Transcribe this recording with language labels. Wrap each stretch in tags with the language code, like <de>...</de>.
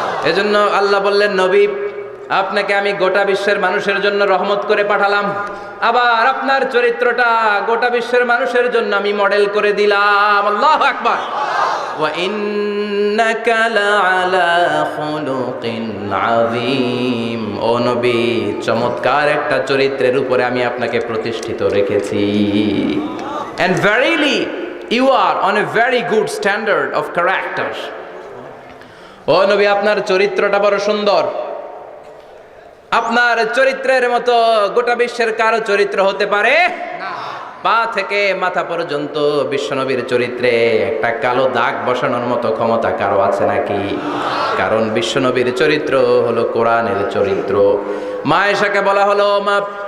<bn>এজন্য আল্লাহ বললেন, নবী আপনাকে আমি গোটা বিশ্বের মানুষের জন্য রহমত করে পাঠালাম, আবার আপনার চরিত্রটা গোটা বিশ্বের মানুষের জন্য আমি মডেল করে দিলাম। আল্লাহু আকবার।</bn> <ar>ওয়া ইন্নাকা লাআলা খুলুকিন আযীম।</ar> <bn>ও নবী, চমৎকার একটা চরিত্রের উপরে আমি আপনাকে প্রতিষ্ঠিত রেখেছি।</bn> <en>And verily you are on a very good standard of character.</en> <bn>ও নবী, আপনার চরিত্রটা বড় সুন্দর। আপনার চরিত্রের মতো গোটা বিশ্বের কারো চরিত্র হতে পারে না। পা থেকে মাথা পর্যন্ত বিশ্বনবীর চরিত্রে একটা কালো দাগ বসানোর মতো ক্ষমতা কারো আছে নাকি? কারণ বিশ্বনবীর চরিত্র হলো কোরআনের চরিত্র। মা আয়েশাকে বলা হলো, মা</bn>